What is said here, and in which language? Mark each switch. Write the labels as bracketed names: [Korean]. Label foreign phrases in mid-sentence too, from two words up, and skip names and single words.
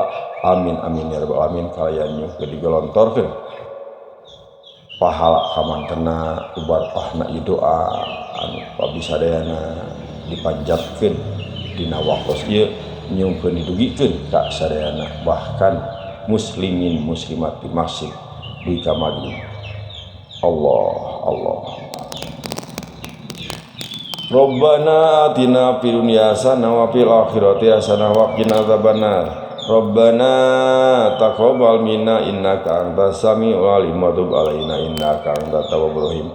[Arabic] آمين آمين يا رب العالمين. [Sundanese] Kalayan nyungkeun digelontorkeun pahala kamantena ubarpahna ieu doa anu abdi sadayana dipanjatkeun dina waktos ieu nyungkeun didugikeun ka sadayana bahkan muslimin muslimat di masjid di kamari. [Arabic] الله ربنا آتنا في الدنيا حسنة وفي الآخرة حسنة وقنا عذاب النار. ربنا تقبل منا إنك أنت السميع العليم وتب علينا إنك أنت التواب الرحيم.